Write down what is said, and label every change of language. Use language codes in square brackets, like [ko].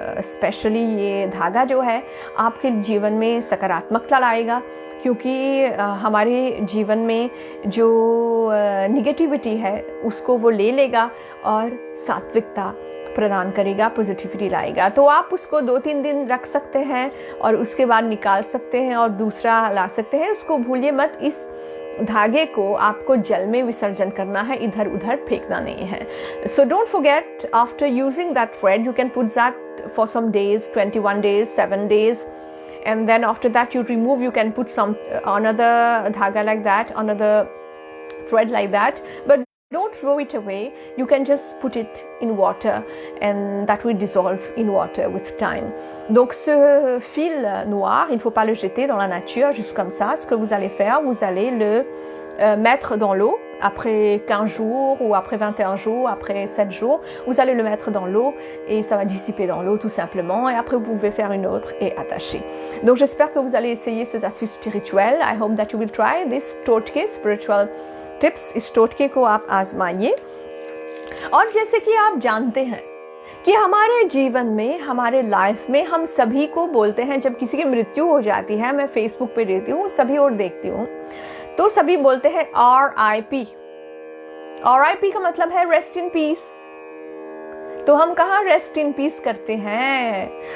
[hi] Specially ये धागा जो है आपके जीवन में सकारात्मकता लाएगा क्योंकि हमारे जीवन में जो निगेटिविटी है उसको वो ले लेगा और सात्विकता प्रदान करेगा, पॉजिटिविटी लाएगा. तो आप उसको 2-3 दिन रख सकते हैं और उसके बाद निकाल सकते हैं और दूसरा ला सकते हैं. उसको भूलिए मत, इस धागे को आपको जल में विसर्जन करना है, इधर उधर फेंकना नहीं है. [en] So don't forget, after using that thread, you can put that for some days, 21 days, 7 days. And then after that you remove, you can put some another dhaga like that, another thread like that. But Don't throw it away. You can just put it in water and that will dissolve in water with time. [fr] Donc ce fil noir, il ne faut pas le jeter dans la nature juste comme ça. Ce que vous allez faire, vous allez le mettre dans l'eau après 15 jours ou après 21 jours, après 7 jours. Vous allez le mettre dans l'eau et ça va dissiper dans l'eau tout simplement. Et après, vous pouvez faire une autre et attacher. Donc j'espère que vous allez essayer ces astuces spirituelles. [en] I hope that you will try this टोटके spiritual tips. [hi] इस टोटके को आप आजमाइए। और जैसे कि आप जानते हैं कि हमारे जीवन में, हमारे लाइफ में हम सभी को बोलते हैं, जब किसी की मृत्यु हो जाती है, मैं फेसबुक पे देखती हूँ, सभी और देखती हूँ, तो सभी बोलते हैं RIP। RIP का मतलब है [en] Rest in peace. [hi] तो हम कहाँ रेस्ट इन पीस करते हैं?